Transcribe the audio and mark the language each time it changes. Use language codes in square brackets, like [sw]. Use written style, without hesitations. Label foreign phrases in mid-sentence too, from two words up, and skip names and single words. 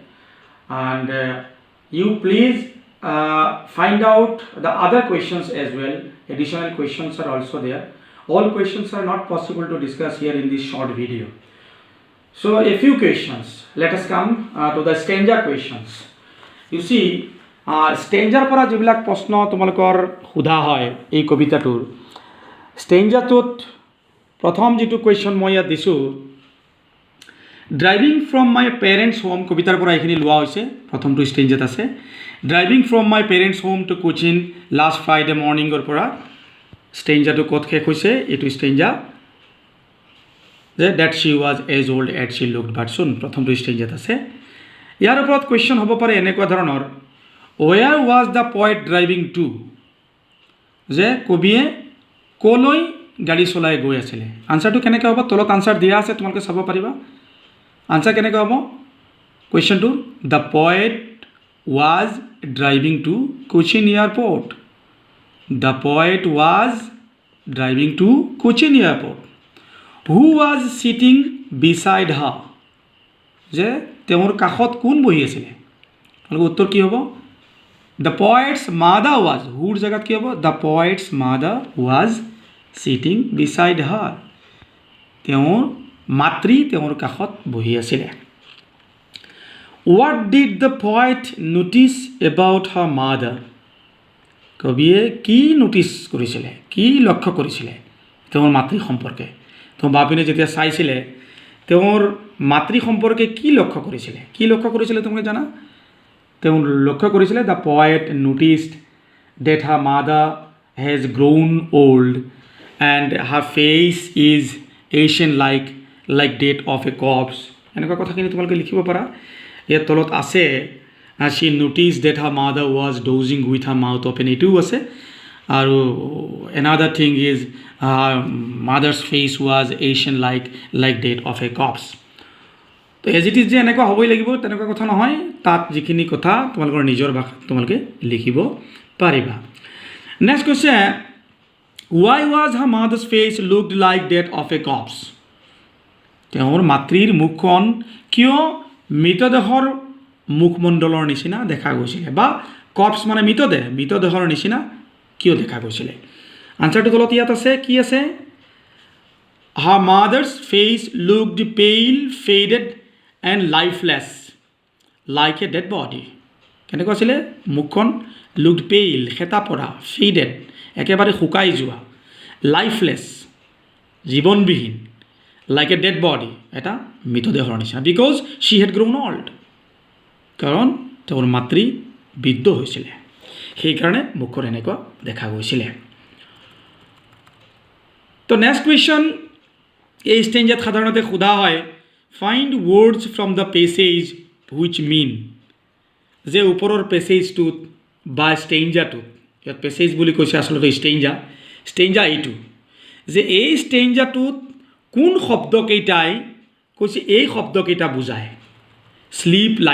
[en] And you please find out the other questions as well. Additional questions are also there. All questions are not possible to discuss here in this short video. So a few questions. Let us come to the stanza questions. You see, [as] stanza পৰা যিবিলাক প্ৰশ্ন তোমালোকৰ সোধা হয় এই কবিতাটোৰ stanzaটোত প্ৰথম যিটো কুৱেশ্যন মই ইয়াত দিছোঁ ড্ৰাইভিং ফ্ৰম মাই পেৰেণ্টছ হোম কবিতাৰ পৰা এইখিনি লোৱা হৈছে প্ৰথমটো stanzaত আছে [en] driving from my parents' home to Cochin last Friday morningৰ [as] পৰা stanzaটো ক'ত শেষ হৈছে এইটো stanza [en] that she was as old as she looked but soon [as] প্ৰথমটো stanzaত আছে ইয়াৰ ওপৰত কুৱেশ্যন হ'ব পাৰে এনেকুৱা ধৰণৰ [en] where was the poet driving to [as] যে কবিয়ে কলৈ গাড়ী চলাই গৈ আছিল আনসাৰটো কেনেকৈ হ'ব তলত আনসাৰ দিয়া আছে তোমালোকে চাব পাৰিবা আনসাৰ কেনেকৈ হ'ব কুৱেশ্যনটো [en] the poet was driving to Cochin airport the poet was driving to Cochin airport who was sitting beside her [as] যে তেওঁৰ কাষত কোন বহি আছিল আৰু উত্তৰ কি হ'ব [en] the poet's mother was whoৰ [as] জায়গাত কি হ'ব [en] the poet's mother was sitting beside her [as] তেওঁৰ মাতৃ তেওঁৰ কাষত বহি আছিল [en] what did the poet notice about her mother [as] কবিয়ে কি নোটিস কৰিছিল কি লক্ষ্য কৰিছিল তেওঁৰ মাতৃ সম্পৰ্কে তো বাপিনে যেতিয়া চাইছিলে তেওঁৰ মাতৃ সম্পৰ্কে কি লক্ষ্য কৰিছিল তুমি জানা তেওঁ লক্ষ্য কৰিছিলে [en] the poet noticed that her mother has grown old and her face is ashen like that of a corpse [as] এনেকুৱা কথাখিনি তোমালোকে লিখিব পাৰা ইয়াৰ তলত আছে [en] she noticed that her mother was dozing with her mouth open [as] এটো আছে আৰু [en] another thing is her mother's face was ashen like that of a corpse তো as it is [as] যে এনেকুৱা হ'বই লাগিব তেনেকুৱা কথা নহয় তাত যিখিনি কথা তোমালোকৰ নিজৰ ভাষাত তোমালোকে লিখিব পাৰিবা [en] next question why was her mother's face looked like that of a corpse [as] তেওঁৰ মাতৃৰ মুখখন কিয় মৃতদেহৰ মুখমণ্ডলৰ নিচিনা দেখা গৈছিল বা কৰ্পছ মানে মৃতদেহৰ নিচিনা কিয় দেখা গৈছিল আনসাৰটো তলত ইয়াত আছে কি আছে [en] her mother's face looked pale faded and lifeless like a dead body [as] কেনেকুৱা আছিল মুখখন [en] looked pale [as] হেতা পৰা faded একেবাৰে শুকাই যোৱা lifeless জীৱনবিহীন [en] like a dead body [as] এটা মৃতদেহৰ নিচিনা [en] because she had grown old [as] কাৰণ তেওঁৰ মাতৃ বৃদ্ধ হৈছিল সেইকাৰণে মুখৰ এনেকুৱা দেখা গৈছিল তো [en] next question [as] এই ষ্টেঞ্জাত সাধাৰণতে সোধা হয় [en] find words from the passage which mean [as] যে ওপৰৰ পেছেজটোত বা ষ্টেঞ্জাটোত ইয়াত পেছেজ বুলি কৈছে আচলতে ষ্টেঞ্জা এইটো যে এই ষ্টেঞ্জাটোত কোন শব্দকেইটাই কৈছে এই শব্দকেইটা বুজায় স্লিপ